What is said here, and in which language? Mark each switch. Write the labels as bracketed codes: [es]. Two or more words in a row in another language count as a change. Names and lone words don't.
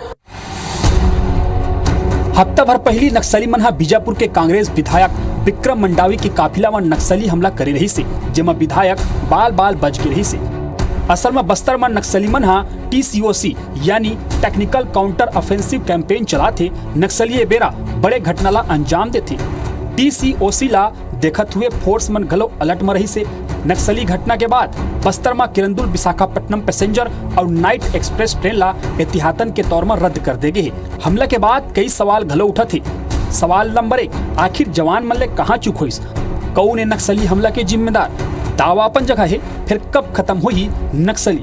[hne] हफ्ता भर पहली नक्सली मनहा बीजापुर के कांग्रेस विधायक विक्रम मंडावी की काफिला में नक्सली हमला करे रही से, जेमा विधायक बाल बाल बच गए रही से। असल में बस्तर में नक्सली मनहा TCOC यानी टेक्निकल काउंटर ऑफेंसिव कैंपेन चलाते नक्सली बेरा बड़े घटना ला अंजाम देते। TCOC ला देखत हुए फोर्स मन घलो अलर्ट में रही से। नक्सली घटना के बाद बस्तर में किरंदुल विशाखापट्टनम पैसेंजर और नाइट एक्सप्रेस ट्रेन ला एहतियातन के तौर में रद्द कर दे गए। हमला के बाद कई सवाल घलो उठा थे। सवाल नंबर 1, आखिर जवान मन ले कहाँ चूक हुई? कौन है नक्सली हमला के जिम्मेदार? दावा अपन जगह है, फिर कब खत्म हुई नक्सली?